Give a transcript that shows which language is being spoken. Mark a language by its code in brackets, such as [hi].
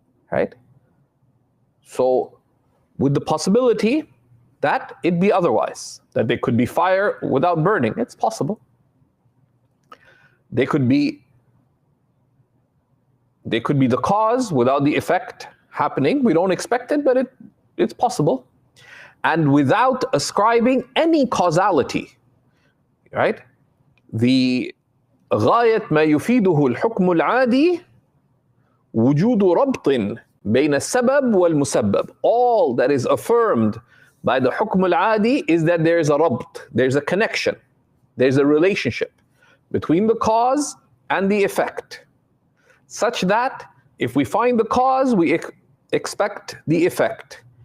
[en] Right? So with the possibility that it be otherwise, that there could be fire without burning. It's possible. They could be the cause without the effect happening. We don't expect it, but it's possible. And without ascribing any causality, right? [ar] The غاية ما يفيده الحكم العادي وجود ربط بين السبب والمسبب. [en] All that is affirmed by the حكم العادي is that there is a ربط, there's a connection, there's a relationship between the cause and the effect, such that if we find the cause, we expect the effect.